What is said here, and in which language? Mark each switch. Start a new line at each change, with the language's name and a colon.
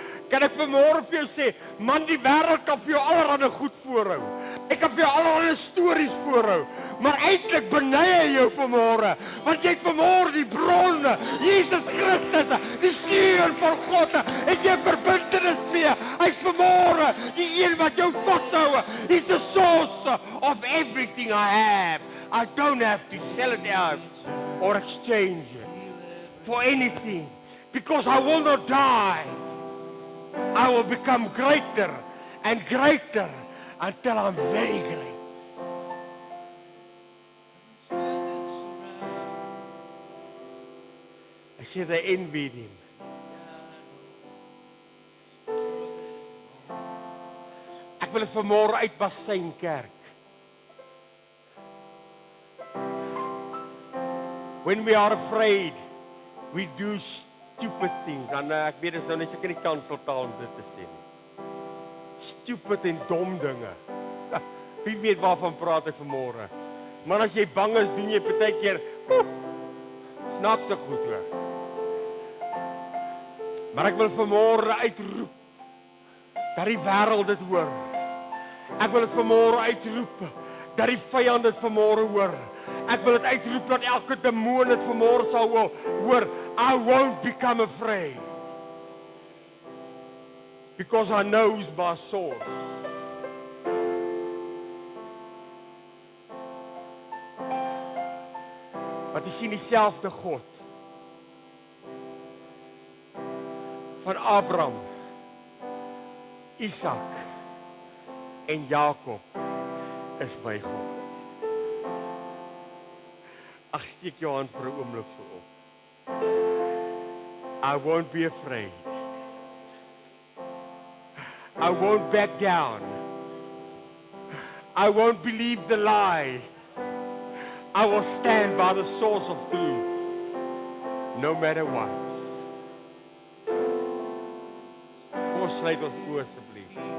Afrikaans: Kan ek vanmôre vir jou sê, man, die wêreld kan vir jou allerlei goed voorhou. Ek kan vir jou allerlei stories voorhou, maar eintlik beny hy jou vanmôre, want jy het vanmôre die bron, Jesus Christus, die seun van God, het jy verbintenis mee. Hy's vanmôre die een wat jou vashou.
English: He's the source of everything I have. I don't have to sell it out or exchange it for anything, because I will not die. I will become greater and greater until I'm very great. I say they envied him.
Afrikaans: Ek wil dit vanmôre uitbasyn, kerk.
English: When we are afraid, we do stupid things.
Afrikaans: En ek weet dit is nou net seker nie kanseltaal om dit te sê nie. Stupid en dom dinge. Wie weet waarvan praat ek vanmôre? Maar as jy bang is, doen jy partykeer snaakse goed hoor. Maar ek wil vanmôre uitroep dat die wêreld dit hoor. Ek wil dit vanmôre uitroep dat die vyand dit vanmôre hoor. Ek wil dit uitroep dat elke demoon dit vanmôre sal hoor.
English: I won't become afraid, because I know who's my source.
Afrikaans: Wat jy sien dieselfde God van Abraham, Isak en Jakob is my God. Ag, steek jou hand vir 'n oomblik so op.
English: I won't be afraid. I won't back down. I won't believe the lie. I will stand by the source of truth, no matter what.
Afrikaans: Kom ons sluit ons oë asseblief.